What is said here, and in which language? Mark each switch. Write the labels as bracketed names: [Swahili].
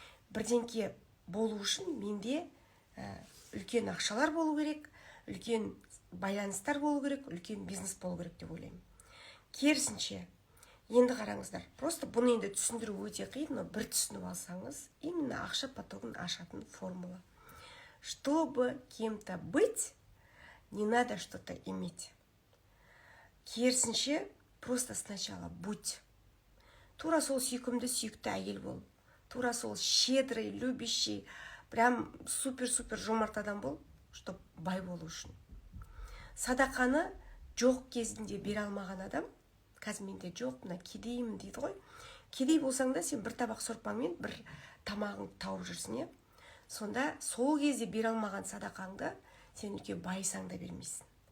[Kazakh] Бірденке болу үшін менде үлкен ақшалар болу керек, үлкен байланыстар болу керек, үлкен бизнес болу керек деп ойлаймын. Керісінше, енді қараңыздар, просто бұны енді түсіндіру өте қиын, но бір түсініп алсаңыз, именно ақша потогын ашатын формула. [Russian] Чтобы кем-то быть, не надо что-то иметь. Керісінше, просто сначала будь. [Kazakh] Тура сол сүйкімді әйел бол. Тура сол [Russian] щедрый, любящий, прям супер-супер [Kazakh] жомарт адам бол, чтобы бай болу үшін. Садақаны жоқ кезінде бере алмаған адам, қазір менде жоқ, мына кедеймін дейді ғой. Кедей болсаң да сен бір табақ сорпаңмен бір тамағың тауып жүрсің, сонда сол кезде бере алмаған садақаңды сен үлкен байсаң да бермейсің.